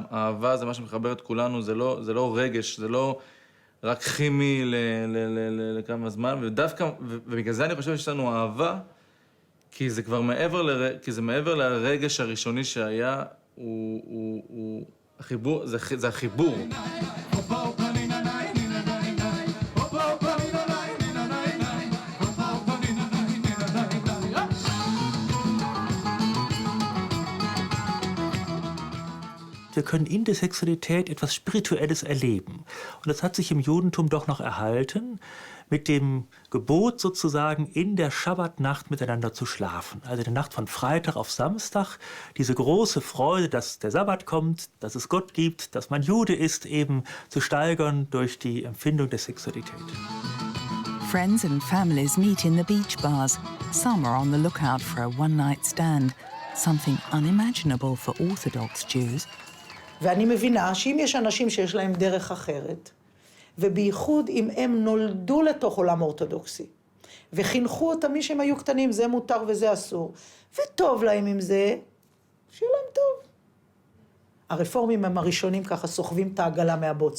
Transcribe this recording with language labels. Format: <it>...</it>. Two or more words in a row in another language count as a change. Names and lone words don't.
<he>אהבה זה מה שמחבר את כולנו, זה לא רגש, זה לא רק כימי לכמה זמן, ודווקא, ובגלל זה אני חושב שיש לנו אהבה, כי זה כבר מעבר לרגש הראשוני שהיה, הוא החיבור, זה החיבור.</he> <de>Wir können in der Sexualität etwas Spirituelles erleben. Und das hat sich im Judentum doch noch erhalten, mit dem Gebot sozusagen in der Schabbatnacht miteinander zu schlafen. Also die Nacht von Freitag auf Samstag, diese große Freude, dass der Sabbat kommt, dass es Gott gibt, dass man Jude ist, eben zu steigern durch die Empfindung der Sexualität.</de> <en>Friends and families meet in the beach bars. Some are on the lookout for a one-night stand, something unimaginable for Orthodox Jews.</en> <he>ואני מבינה שאם יש אנשים שיש להם דרך אחרת, ובייחוד אם הם נולדו לתוך עולם אורתודוקסי, וחינכו אותם מי שהם היו קטנים, זה מותר וזה אסור, וטוב להם עם זה, שיהיה להם טוב. הרפורמים הם הראשונים ככה סוחבים את העגלה מהבוץ.</he>